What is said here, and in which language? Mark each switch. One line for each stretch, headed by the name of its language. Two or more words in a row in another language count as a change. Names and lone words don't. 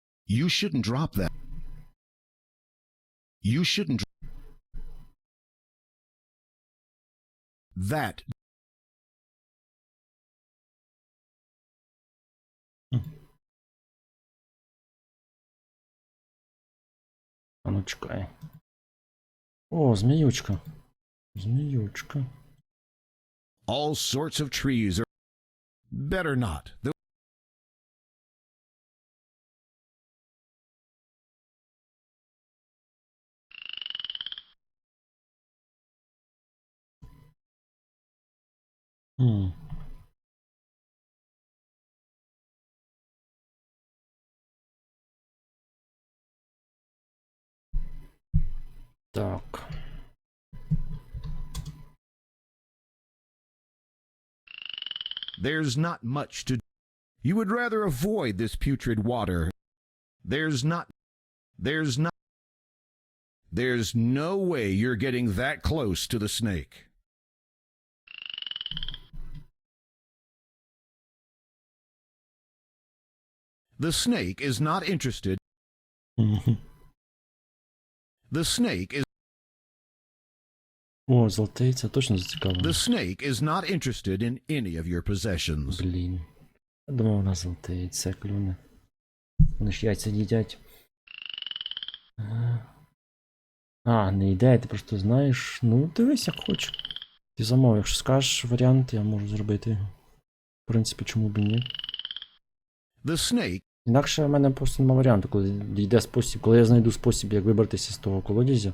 English: You shouldn't drop that. You shouldn't. That.
Ukrainian: А ну чекай. О, зміючка. Зміючка.
English: All sorts of trees are. Better not. Хм.
Ukrainian: Так.
English: There's not much to. You would rather avoid this putrid water. There's no way you're getting that close to the snake. The snake is not interested. The snake is.
Ukrainian: О, золотий, це точно зацікавлено.
English: The snake is not interested in any of your possessions.
Ukrainian: Блін. Я думав, вона золотий, це клюне. Вони ж яйця їдять. А, не йде, ти просто знаєш. Ну, дивись, як хочеш. Ти замов, якщо скажеш варіант, я можу зробити його. В принципі, чому б і ні.
English: The snake.
Ukrainian: Інакше в мене просто немає варіанту, коли йде спосіб, коли я знайду спосіб, як вибратися з того колодязя.